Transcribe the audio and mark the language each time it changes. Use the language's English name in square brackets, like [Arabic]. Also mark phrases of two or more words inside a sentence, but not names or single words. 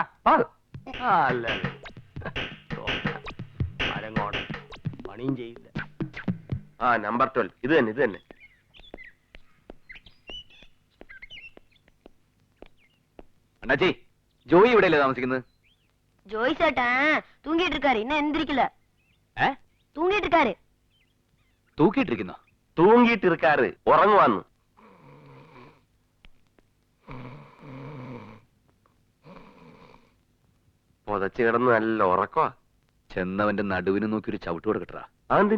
[Malayalam] അല്ല, പണിയും ചെയ്യില്ല. ആ, നമ്പർ 12 ഇത് തന്നെ, ഇത് തന്നെ. അണ്ണാച്ചി, ജോയി ഇവിടെയല്ലേ താമസിക്കുന്നത്? [Tamil] ஜோய் சேட்டன் தூங்கிட்டு இருக்காரு, இன்னும் எந்திரிக்கல. தூங்கிட்டு இருக்காரு. [Malayalam] തൂക്കിയിട്ടിരിക്കുന്നോ? തൂങ്ങിയിട്ടിരിക്കാറ്, ഉറങ്ങുവാന്ന്. പൊതച്ചു കിടന്ന് നല്ല ഉറക്കവാ. ചെന്നവന്റെ നടുവിന് നോക്കി ഒരു ചവിട്ട് കൊടുക്കട്ടാ. അതെന്തിന്?